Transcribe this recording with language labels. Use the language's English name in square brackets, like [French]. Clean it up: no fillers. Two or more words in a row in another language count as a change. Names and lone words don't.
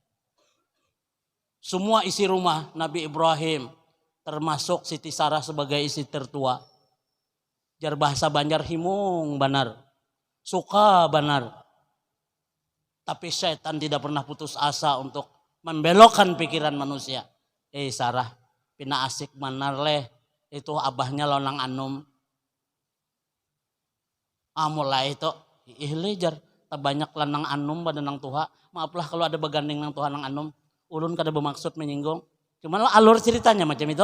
[Indonesian] Semua isi rumah Nabi Ibrahim, termasuk Siti Sarah sebagai istri tertua, Jar bahasa Banjar [Banjar] himung benar. [Indonesian] Suka benar. Tapi setan tidak pernah putus asa untuk membelokkan pikiran manusia. Sarah, [Banjar] pina asik benar leh. Itu abahnya lonang anum. [Indonesian] Mulai itu. [Banjar] Jar, banyak lanang anum pada nang tuha. Maaflah kalau ada beganding nang tuha nang anum. Ulun kada bermaksud menyinggung. [Indonesian] Cuman alur ceritanya macam itu.